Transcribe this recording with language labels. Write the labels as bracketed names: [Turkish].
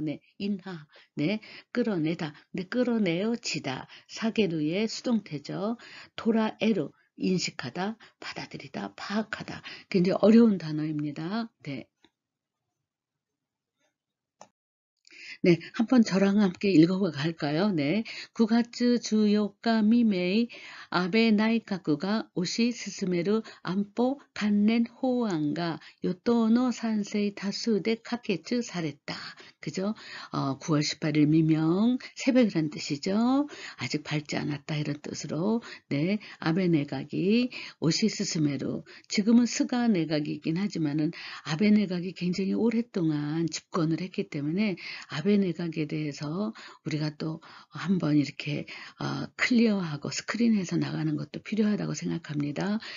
[Korean] 네, 인하 네 끌어내다 근데 끌어내어 지다 사게루의 수동태죠. 도라에루 인식하다 받아들이다 파악하다 굉장히 어려운 단어입니다. 네. 네, 한번 저랑 함께 읽어가 갈까요? 네. [Japanese] 9月 14日未明、安倍内閣が推し進める安保関連法案が与党の賛成多数で可決された. [Korean] 그죠? 9월 18일 미명, 새벽이란 뜻이죠. 아직 밝지 않았다 이런 뜻으로 네, 아베 내각이 오시스스메로 지금은 스가 내각이긴 하지만은 아베 내각이 굉장히 오랫동안 집권을 했기 때문에 아베 내각에 대해서 우리가 또 한번 이렇게 클리어하고 스크린해서 나가는 것도 필요하다고 생각합니다.